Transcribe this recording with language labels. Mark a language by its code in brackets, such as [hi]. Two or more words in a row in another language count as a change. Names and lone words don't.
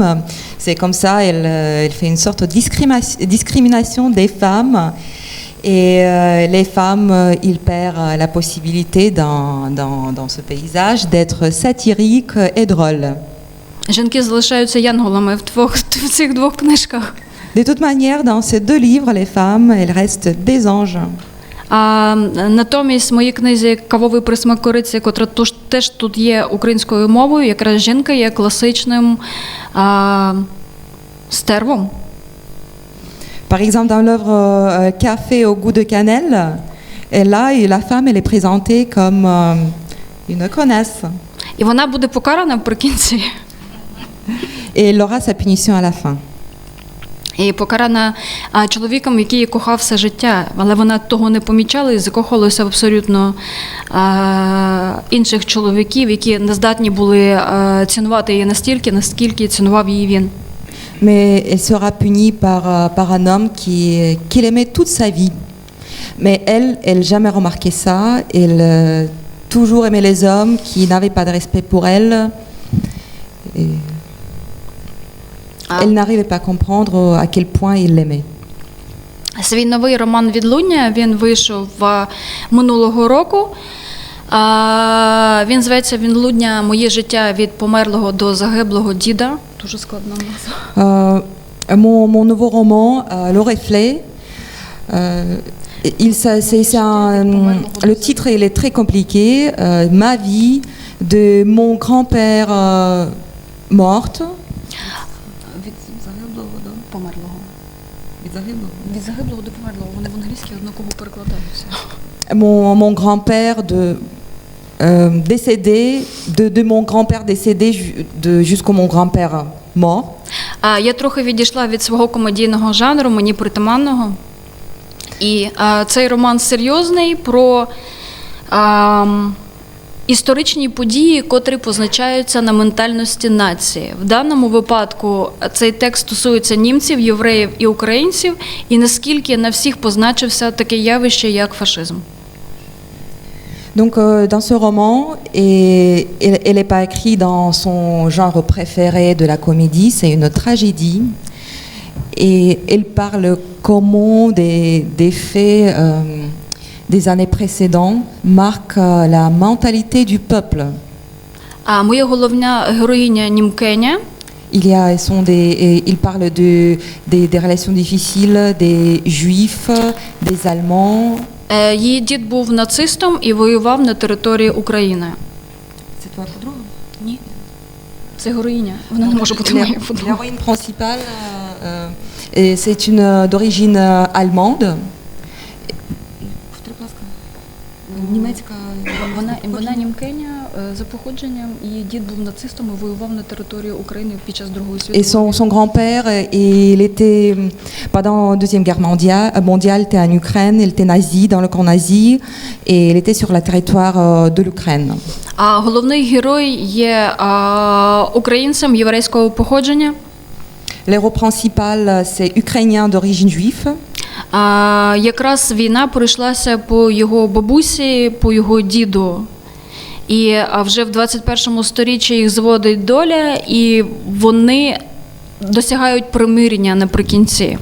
[fr] C'est comme ça, elle fait une sorte de discrimination des femmes. Et les femmes, ils perdent la possibilité dans ce paysage d'être satiriques et drôles. [uk] Жінки залишаються янголами в цих двох книжках. [fr] De toute manière, dans ces deux livres, les femmes, elles restent des anges. [uk] А натомість в моїй книзі «Кавовий присмак кориці», котра теж тут є українською мовою, якраз жінка є класичним стервом. [fr] Par exemple, dans l'œuvre Café au goût de cannelle, la femme, elle est présentée comme une connasse. [uk] І вона буде покарана вприкінці. [fr] Et elle aura sa punition à la fin. [uk] І покарана чоловіком, який її кохав все життя, але вона того не помічала і закохалася в абсолютно інших чоловіків, які не здатні були цінувати її настільки, наскільки цінував її він. [fr] Mais elle sera punie par un homme qu'il aimait toute sa vie. Mais elle jamais remarqué ça. Elle toujours aimait les hommes qui n'avaient pas de respect pour elle. Et elle n'arrivait pas à comprendre à quel point il l'aimait. [uk] Свій новий роман «Відлуння» він вийшов минулого року. Він зветься «Відлуння. Моє життя від померлого до загиблого діда». Дуже складна назва. [fr] Mon nouveau roman, Le Reflet, le titre il est très compliqué. Ma vie de mon grand-père morte. [uk] Від загиблого до померлого. Від загиблого до померлого. Вони в англійській однаково перекладаються. [fr] Mon grand-père décédé, de mon grand-père décédé jusqu'au mon grand-père mort. [uk] Я трохи відійшла від свого комедійного жанру, мені притаманного. І цей роман серйозний про історичні події, котрі позначаються на ментальності нації. В даному випадку цей текст стосується німців, євреїв і українців, і наскільки на всіх позначився таке явище, як фашизм. [fr] Donc dans ce roman, elle n'est pas écrite dans son genre préféré de la comédie, c'est une tragédie. Et elle parle comment des faits des années précédentes marquent la mentalité du peuple. [uk] Моя головна героїня Німкеня. [fr] Il parle des relations difficiles des juifs, des allemands. [uk] Її дід був нацистом і воював на території України. Це твоя подруга? Ні. Це героїня. Вона не може бути моєю подругою. [fr] La héroïne principale, c'est une d'origine allemande. [uk] Німецька. Вона Німкеня за походженням, її дід був нацистом і воював на території України під час Другої світової. [fr] Et son grand-père, il était pendant la Deuxième Guerre mondiale, était en Ukraine, il était nazi dans le camp nazi et il était sur le territoire de l'Ukraine. [uk] А головний герой є українцем єврейського походження. [fr] L'héros principal, c'est ukrainien d'origine juive. [uk] Якраз війна пройшлася по його бабусі, по його діду. І вже в 21 сторіччі їх зводить доля, і вони досягають примирення наприкінці.